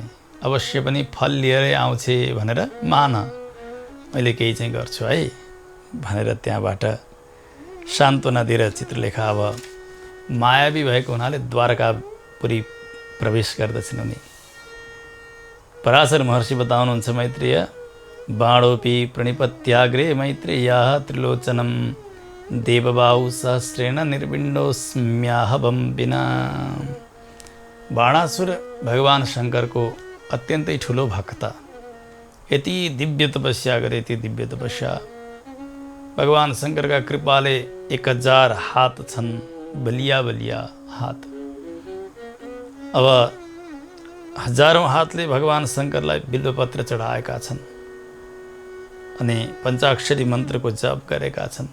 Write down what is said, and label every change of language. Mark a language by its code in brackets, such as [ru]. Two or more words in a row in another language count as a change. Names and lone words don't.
[ne] अवश्य पनि फल लिएरै आउँछे भनेर मान, मैले केही चाहिँ गर्छु है भनेर त्यहाँबाट सान्त्वना दिएर चित्रलेखा अब मायावी भएको हुनाले द्वारकापुरी प्रवेश गर्दछन् उनी। पराशर महर्षि बताउनुहुन्छ मैत्रेय, [sa] बाणोपि प्रणिपत्याग्रे मैत्रेयः त्रिलोचनम देवबाहु सहस्रेण निर्विण्डोस्म्याहवम विना। [ne] बाणासुर भगवान शङ्करको अत्यन्तै ठुलो भक्त, यति दिव्य तपस्या गरे, यति दिव्य तपस्या। भगवान शङ्करका कृपाले 1000 हात छन्, बलिया बलिया हात। अब हजारौँ हातले भगवान शङ्करलाई बिल्वपत्र चढाएका छन् अनि पञ्चाक्षरी मन्त्रको जप गरेका छन्।